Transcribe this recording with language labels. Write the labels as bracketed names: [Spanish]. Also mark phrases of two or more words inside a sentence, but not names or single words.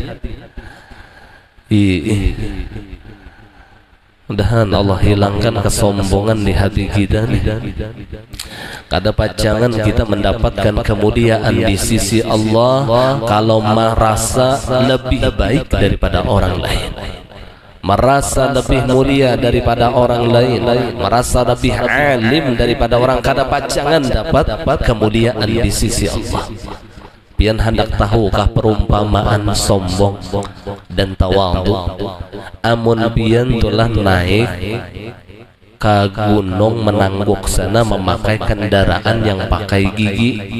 [Indonesian] Mudahan Allah hilangkan kesombongan di hati kita. Kada pacangan kita mendapatkan kemuliaan di sisi Allah kalau merasa lebih baik daripada orang lain, merasa lebih mulia daripada orang lain, merasa lebih alim daripada orang. [Banjar] Kada pacangan dapat kemuliaan di sisi Allah. Pian hendak tahukah perumpamaan sombong dan tawadhu? Amun pian telah naik ke gunung menangguk sana memakai kendaraan yang pakai gigi.